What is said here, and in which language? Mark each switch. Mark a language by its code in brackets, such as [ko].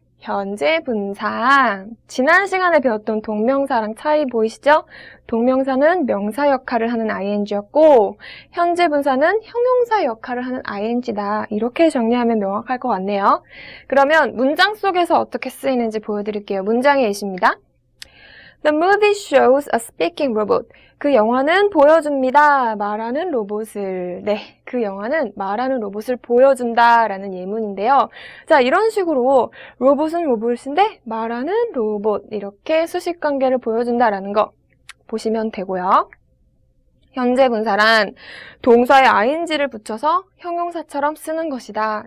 [ko] 현재 분사. 지난 시간에 배웠던 동명사랑 차이 보이시죠? 동명사는 명사 역할을 하는 ing였고 현재 분사는 형용사 역할을 하는 ing다. 이렇게 정리하면 명확할 것 같네요. 그러면 문장 속에서 어떻게 쓰이는지 보여드릴게요. 문장의 예시입니다. [en] The movie shows a speaking robot. [ko] 그 영화는 보여줍니다. 말하는 로봇을. 네, 그 영화는 말하는 로봇을 보여준다라는 예문인데요. 자, 이런 식으로 로봇은 로봇인데 말하는 로봇 이렇게 수식관계를 보여준다라는 거 보시면 되고요. 현재 분사란 동사에 ing를 붙여서 형용사처럼 쓰는 것이다.